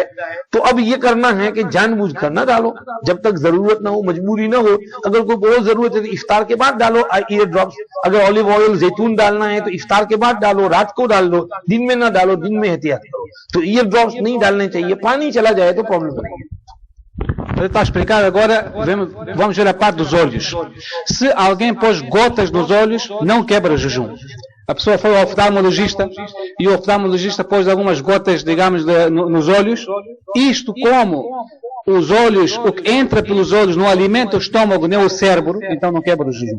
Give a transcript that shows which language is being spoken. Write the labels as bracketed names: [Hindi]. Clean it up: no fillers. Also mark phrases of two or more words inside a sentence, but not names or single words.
[Hindi] तो अब ये करना है कि जानबूझ कर ना डालो, जब तक जरूरत ना हो, मजबूरी ना हो। अगर कोई बहुत जरूरत है तो इफ्तार के बाद डालो [English] ear drops. [Hindi] अगर [English] olive oil [Hindi] जैतून डालना है तो इफ्तार के बाद डालो, रात को डाल दो, दिन में ना डालो, दिन में एहतियात करो। तो [English] ear drops [Hindi] नहीं डालने चाहिए, पानी चला जाए तो प्रॉब्लम नहीं है। [Portuguese] Ele está a explicar agora, vamos ver a parte dos olhos. Se alguém pôs gotas nos olhos, não quebra o jejum. A pessoa foi ao oftalmologista e o oftalmologista pôs algumas gotas, digamos, nos olhos. Isto como os olhos, o que entra pelos olhos não alimenta o estômago nem o cérebro, então não quebra o jejum.